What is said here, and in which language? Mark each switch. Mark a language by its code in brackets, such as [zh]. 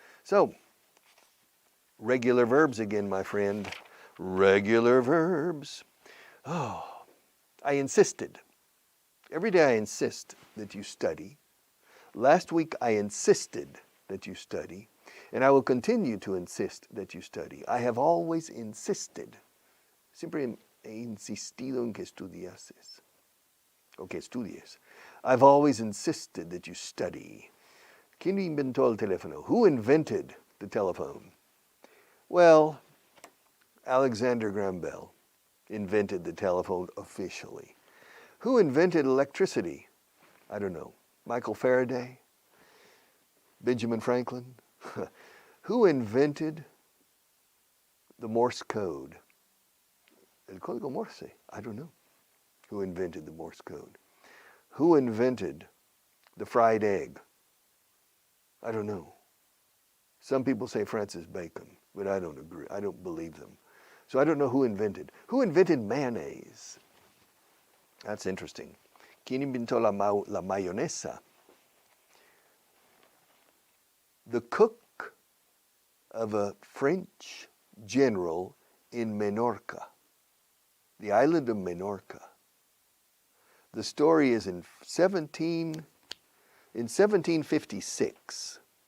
[en] So, regular verbs again, my friend. Regular verbs. Oh, I insisted. Every day I insist that you study. Last week I insisted that you study, and I will continue to insist that you study. I have always insisted. [es] Siempre he insistido en que estudiases. O que estudies. [en] I've always insisted that you study. [es] ¿Quién inventó el teléfono? [en] Who invented the telephone? Well, Alexander Graham Bell invented the telephone officially. Who invented electricity? I don't know. Michael Faraday? Benjamin Franklin? Who invented the Morse code? [es] El código Morse? [en] I don't know. Who invented the Morse code? Who invented the fried egg? I don't know. Some people say Francis Bacon, but I don't agree. I don't believe them. So I don't know who invented. Who invented mayonnaise? That's interesting. [es] ¿Quién inventó la mayonesa? [en] The cook of a French general in Menorca, the island of Menorca. The story is in 1756.